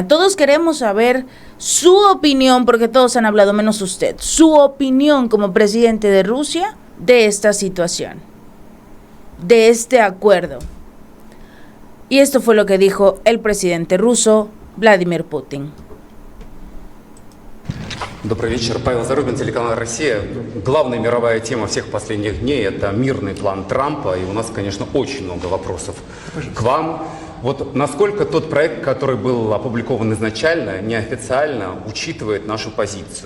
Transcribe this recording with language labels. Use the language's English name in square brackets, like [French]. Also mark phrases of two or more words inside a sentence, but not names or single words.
[Spanish] Todos queremos saber su opinión, porque todos han hablado menos usted, su opinión como presidente de Rusia de esta situación, de este acuerdo. Y esto fue lo que dijo el presidente ruso, Vladimir Putin. [Russian] Добрый вечер. Павел Зарубин, телеканал «Россия». Главная мировая тема всех последних дней – это мирный план Трампа. И у нас, конечно, очень много вопросов к вам. Вот насколько тот проект, который был опубликован изначально, неофициально, учитывает нашу позицию?